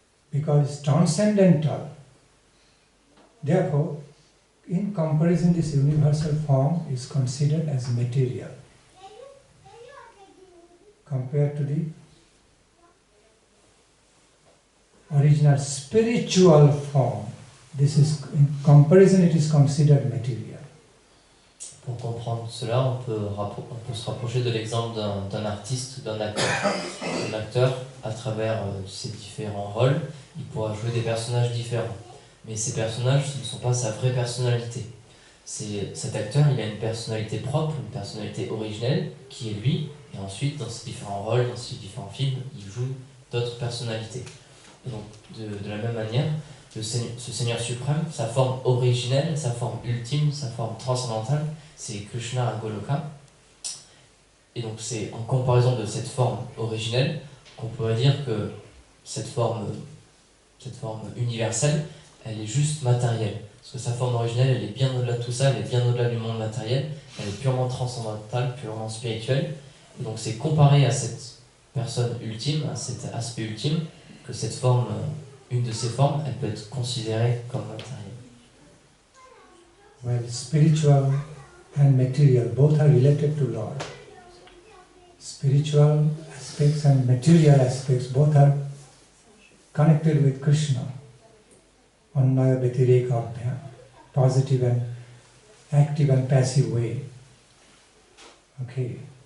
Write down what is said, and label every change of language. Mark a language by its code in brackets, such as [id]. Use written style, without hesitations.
[en] Because it's transcendental, therefore, in comparison, this universal form is considered as material compared to the original spiritual form. This is, in comparison, it is considered material. [fr] Pour comprendre cela, on peut se rapprocher de l'exemple d'un artiste, d'un acteur. Un acteur, à travers ses différents rôles, il pourra jouer des personnages différents. Mais ces personnages, ce ne sont pas sa vraie personnalité. Cet acteur, il a une personnalité propre, une personnalité originelle, qui est lui, et ensuite, dans ses différents rôles, dans ses différents films, il joue d'autres personnalités. Et donc, de la même manière, ce Seigneur suprême, sa forme originelle, sa forme ultime, sa forme transcendantale, c'est Krishna à Goloka. Et donc, c'est en comparaison de cette forme originelle qu'on pourrait dire que cette forme universelle, elle est juste matérielle. Parce que sa forme originelle, elle est bien au-delà de tout ça, elle est bien au-delà du monde matériel, elle est purement transcendantale, purement spirituelle. Et donc, c'est comparé à cette personne ultime, à cet aspect ultime, que cette forme, une de ces formes, elle peut être considérée comme matérielle. [en] Well, spiritual and material both are related to Lord. Spiritual aspects and material aspects both are connected with Krishna. Annaya Vyatireka Abhyam, positive and active and passive way. Okay.